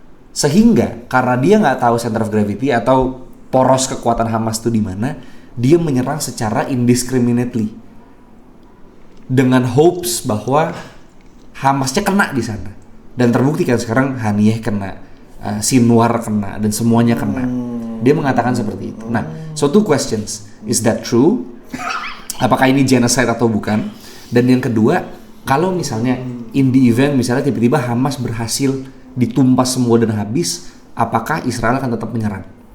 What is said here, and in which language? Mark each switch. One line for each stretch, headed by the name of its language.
Indonesian: Sehingga karena dia nggak tahu
English: center of gravity
Indonesian: atau poros kekuatan Hamas itu di mana, dia menyerang secara indiscriminately dengan hopes bahwa Hamasnya kena di sana, dan terbukti kan sekarang Haniyeh kena, Sinwar kena, dan semuanya kena. Dia mengatakan seperti itu.
English: Nah, so two questions, is that true?
Indonesian: Apakah ini genocide atau bukan? Dan yang kedua, kalau misalnya
English: in the event
Indonesian: misalnya tiba-tiba Hamas berhasil ditumpas semua dan habis, apakah Israel akan tetap menyerang?